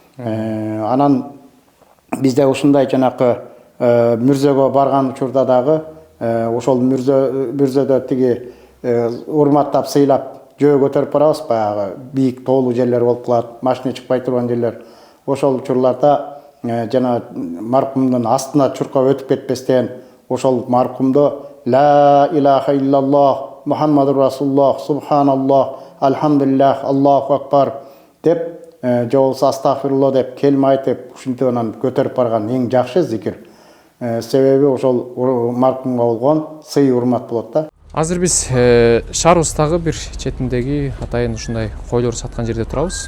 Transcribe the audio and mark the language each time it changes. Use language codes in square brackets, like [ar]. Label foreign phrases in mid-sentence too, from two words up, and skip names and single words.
[ky] Анан бизде ушундай жанакы мүрзөгө барган учурда дагы ошол мүрзөдө тиги урматтап, сыйлап жөө көтөрүп барабыз, баягы бийик тоолуу жерлер болуп калат, машина чыкпай турган жерлер. Ошол учурларда жана маркумдун астына чуркап өтүп кетпестен, ошол маркумду [ar] لا إله إلا الله محمد رسول الله سبحان الله الحمد لله الله أكبر [ky] деп, же болсо астагфирулла деп келме айтып, ушинтип анан көтөрүп барган эң жакшы зикир. Себеби ошол маркумга болгон сый урмат болот да. Азыр биз шаарыбыздагы бир четиндеги атайын ушундай койлор саткан жерде турабыз.